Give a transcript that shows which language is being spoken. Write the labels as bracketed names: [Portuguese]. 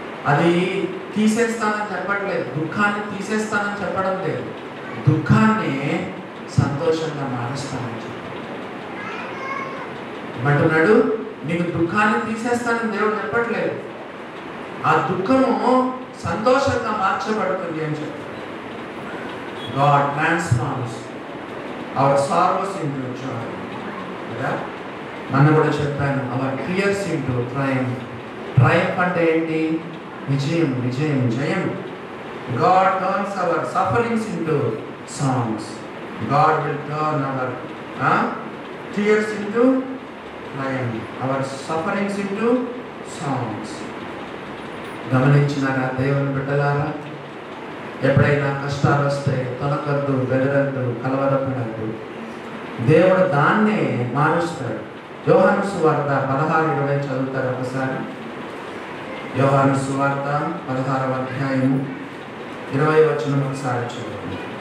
[Telugu] అది తీసేస్తానని చెప్పట్లేదు, దుఃఖాన్ని తీసేస్తానని చెప్పడం లేదు, దుఃఖాన్ని సంతోషంగా మారుస్తానని చెప్పాడు. అంటున్నాడు, నీకు దుఃఖాన్ని తీసేస్తానని దేవుడు చెప్పట్లేదు, ఆ దుఃఖము సంతోషంగా మార్చబడుతుంది అని చెప్పాడు. [English] God transforms our sorrows into joy. [Telugu] కదా, నన్ను కూడా చెప్పాను, [English] our tears into triumph. [Telugu] Triumph అంటే ఏంటి? విజయం, విజయం, జయం. [English] God turns our sufferings into songs. God will turn our tears into triumph, our sufferings into songs. [Telugu] గమనించినారా దేవుని బిడ్డలారా? ఎప్పుడైనా కష్టాలు వస్తే తొలకద్దు, బెదరద్దు, కలవరపడద్దు. దేవుడు దాన్నే మారుస్తాడు. యోహాను సువార్త 16:20 చదువుతారు ఒకసారి. యోహాను సువార్త 16వ అధ్యాయము 20వ వచనం ఒకసారి చదువుతుంది.